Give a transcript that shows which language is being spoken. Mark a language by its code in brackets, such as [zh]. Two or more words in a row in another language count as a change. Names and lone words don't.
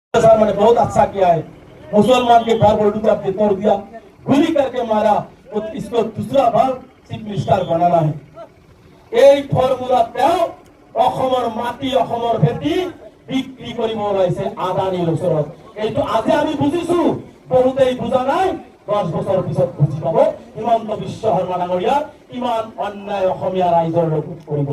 [hi] मैंने बहुत अच्छा किया है। मुसलमान के घर पर उठा के तोड़ दिया, गोली करके मारा, तो इसको दूसरा बार चीफ मिनिस्टर बनाना है। [as] এই ফর্মুলাতেও অসমৰ মাটি অসমৰ ভেটি বিক্ৰী কৰিব ওলাইছে আদানীৰ ওচৰত। এইটো আজি আমি বুজিছো, বহুতেই বুজা নাই। 10 বছৰ পিছত বুজি পাব হিমন্ত বিশ্ব শৰ্মা ডাঙৰীয়া কিমান অন্যায় অসমীয়া ৰাইজৰ লগত কৰিব।